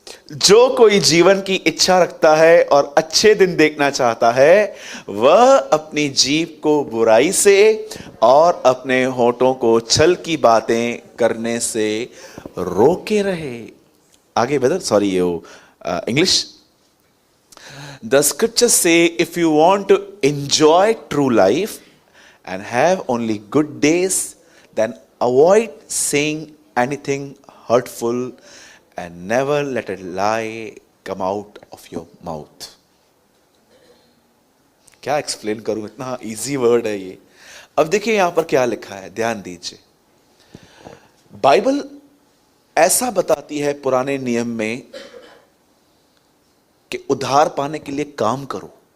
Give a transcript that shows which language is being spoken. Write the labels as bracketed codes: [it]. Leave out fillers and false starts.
[hi] जो कोई जीवन की इच्छा रखता है और अच्छे दिन देखना चाहता है, वह अपनी जीभ को बुराई से और अपने होठों को छल की बातें करने से रोके रहे। आगे बदल, सॉरी ये English. [en] The scriptures say if you want to enjoy true life and have only good days, then avoid saying anything hurtful and never let a lie come out of your mouth. [hi] क्या explain करूं, इतना easy word है ये। अब देखिए यहां पर क्या लिखा है, ध्यान दीजिए। बाइबल ऐसा बताती है पुराने नियम में कि उद्धार पाने के लिए काम करो।